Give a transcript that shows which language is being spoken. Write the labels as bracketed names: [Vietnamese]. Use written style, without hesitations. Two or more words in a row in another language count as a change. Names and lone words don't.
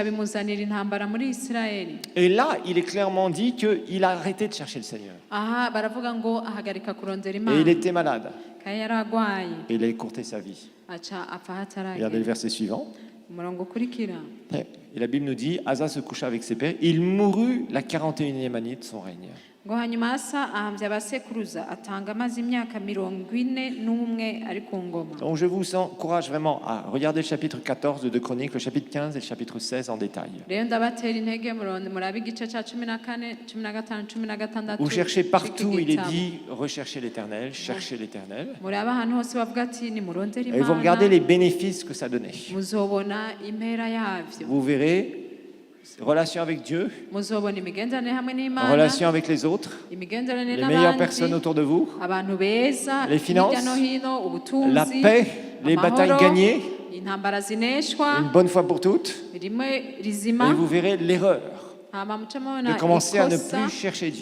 [French] Et là, il est clairement dit qu'il a arrêté de chercher le Seigneur. Et il était malade. Et il a écourté sa vie. Regardez le verset suivant. Et la Bible nous dit, Asa se coucha avec ses pères. Il mourut la 41e année de son règne. [Rundi] ngo hanyuma Asa ahambya abasekuruza atanga amaze imyaka 41 ari ku ngoma. [French] Donc je vous encourage vraiment à regarder le chapitre 14 de 2 Chroniques, le chapitre 15 et le chapitre 16 en détail. [Rundi] rero ndabatera intege murabe igice cya 14 15 16. [French] Vous cherchez partout, il est dit recherchez l'Éternel, cherchez l'Éternel. [Rundi] murabe ahantu hose bavuga ati ni murondera Imana. [French] Et vous regardez les bénéfices que ça donnait. [Rundi] muzobona impera yavyo. [French] Vous verrez relation avec Dieu, relation avec les autres, les meilleures personnes autour de vous, les finances, la paix, les batailles gagnées, une bonne fois pour toutes. Et vous verrez l'erreur de commencer à ne plus chercher Dieu.